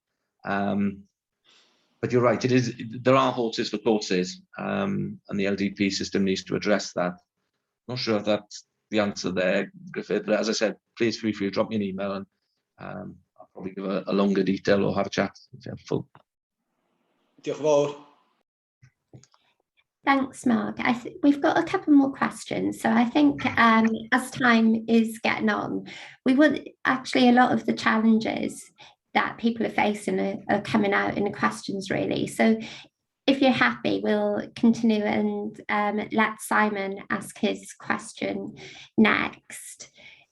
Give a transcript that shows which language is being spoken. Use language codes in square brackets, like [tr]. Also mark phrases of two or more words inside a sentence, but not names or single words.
[en] But you're right, there are horses for courses, and the LDP system needs to address that. Not sure if that's the answer there, Griffith, but as I said, please feel free to drop me an email, and I'll probably give a longer detail or have a chat if helpful. [cy] Diolch yn fawr. [en] Thanks, Mark. We've got a couple more questions. So I think as time is getting on, we would actually, a lot of the challenges that people are facing are coming out in the questions, really. So if you're happy, we'll continue and let Simon ask his question next.